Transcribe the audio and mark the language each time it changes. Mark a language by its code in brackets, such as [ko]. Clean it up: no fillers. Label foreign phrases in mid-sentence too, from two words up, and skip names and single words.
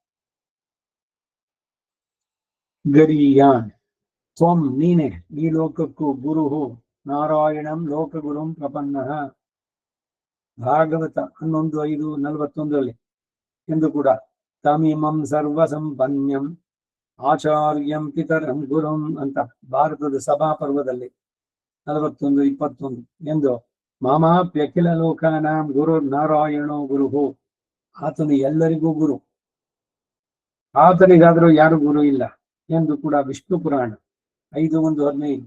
[sa] ಗರೀಯಾನ್ ತ್ವಂ [kn] ನೀನೆ ಈ ಲೋಕಕ್ಕೂ [sa] ಗುರುಹು ನಾರಾಯಣಂ ಲೋಕಗುರುಂ ಪ್ರಪನ್ನಃ. ಭಾಗವತ 11:5-41 [kn] ಎಂದು ಕೂಡ [sa] ತಮಿಮಂ ಸರ್ವ ಸಂಪನ್ಯಂ ಆಚಾರ್ಯಂ ಪಿತರಂ ಗುರುಂ [kn] ಅಂತ ಭಾರತದ ಸಭಾ ಪರ್ವದಲ್ಲಿ [sa] 41:21 ಎಂದು ಮಾಮಾಪ್ಯಖಿಲ ಲೋಕಾನಾಂ ಗುರು ನಾರಾಯಣೋ ಗುರುಹು. [kn] ಆತನು ಎಲ್ಲರಿಗೂ ಗುರು, ಆತನಿಗಾದರೂ ಯಾರು ಗುರು ಇಲ್ಲ ಎಂದು ಕೂಡ ವಿಷ್ಣು ಪುರಾಣ 5:1-15.